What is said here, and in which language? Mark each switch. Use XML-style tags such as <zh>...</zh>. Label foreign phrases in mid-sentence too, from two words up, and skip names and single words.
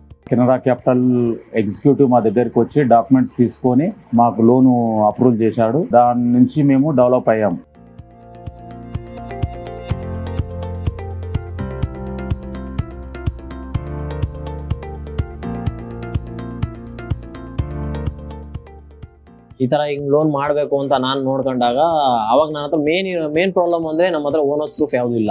<te>కెనరా క్యాపిటల్ ఎగ్జిక్యూటివ్ మా దగ్గరికి వచ్చి డాక్యుమెంట్స్ తీసుకొని మాకు లోను అప్రూవ్ చేశాడు. దాని నుంచి మేము డెవలప్ అయ్యాము.</te> <kn>ಈ ಥರ ಹಿಂಗೆ ಲೋನ್ ಮಾಡಬೇಕು ಅಂತ ನಾನು ನೋಡ್ಕೊಂಡಾಗ ಅವಾಗ ನನ್ನ ಹತ್ರ</kn> <en>main problem</en> <kn>ಅಂದರೆ ನಮ್ಮ ಹತ್ರ</kn> <en>owners proof</en> <kn>ಯಾವುದೂ ಇಲ್ಲ.</kn>